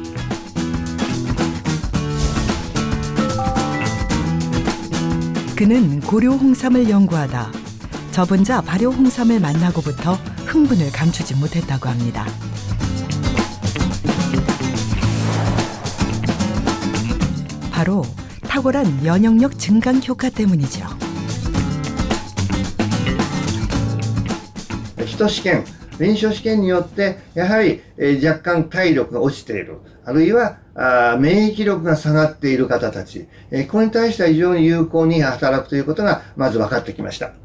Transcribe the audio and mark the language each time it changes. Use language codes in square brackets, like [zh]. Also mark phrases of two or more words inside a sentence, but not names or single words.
[ko] 그는 고려 홍삼을 연구하다 저분자 발효 홍삼을 만나고부터 흥분을 감추지 못했다고 합니다. 바로 탁월한 면역력 증강 효과 때문이죠. [ja] 基礎試験、臨床試験によってやはり若干体力が落ちている、あるいは免疫力が下がっている方たち、これに対しては非常に有効に働くということがまず分かってきました。